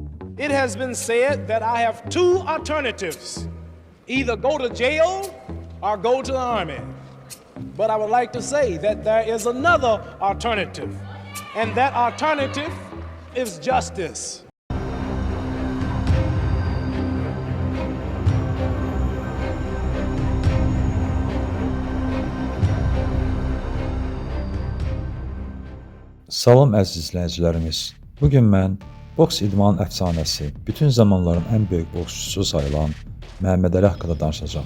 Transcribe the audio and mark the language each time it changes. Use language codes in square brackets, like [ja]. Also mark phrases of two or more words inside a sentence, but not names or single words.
[en] It has been said that I have two alternatives: either go to jail or go to the army. But I would like to say that there is another alternative, and that alternative is justice. [az] Salam əziz izləyicilərimiz. Bugün mən boks idmanın əfsanəsi, bütün zamanların ən böyük boksçusu sayılan Məhəmməd Əli haqqında danışacağam.